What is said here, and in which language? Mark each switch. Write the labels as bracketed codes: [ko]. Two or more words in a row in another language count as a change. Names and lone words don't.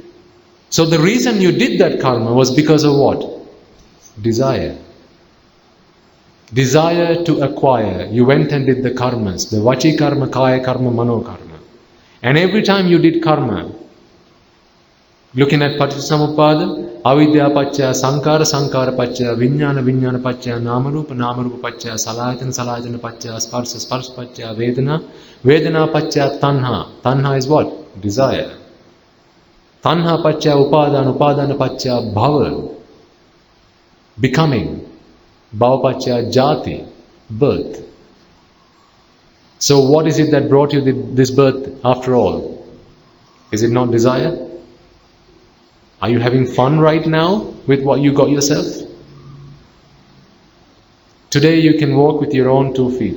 [en] So the reason you did that karma was because of what? Desire. Desire to acquire. You went and did the karmas. The [pi] vachi karma, kaya karma, mano karma. [en] And every time you did karma, Looking at Paticcasamuppada, [pi] avidya paccaya sankara, sankara paccaya vijnana, vijnana paccaya namarupa, namarupa paccaya salayatana, salayatana paccaya sparsa, sparsa paccaya vedana, vedana paccaya tanha. [en] Tanha is what? Desire. [pi] Tanha paccaya upadana, upadana paccaya bhava, becoming. Bhava paccaya jati, [en] birth. So what is it that brought you this birth after all? Is it not desire? Are you having fun right now with what you got yourself? Today you can walk with your own 2 feet.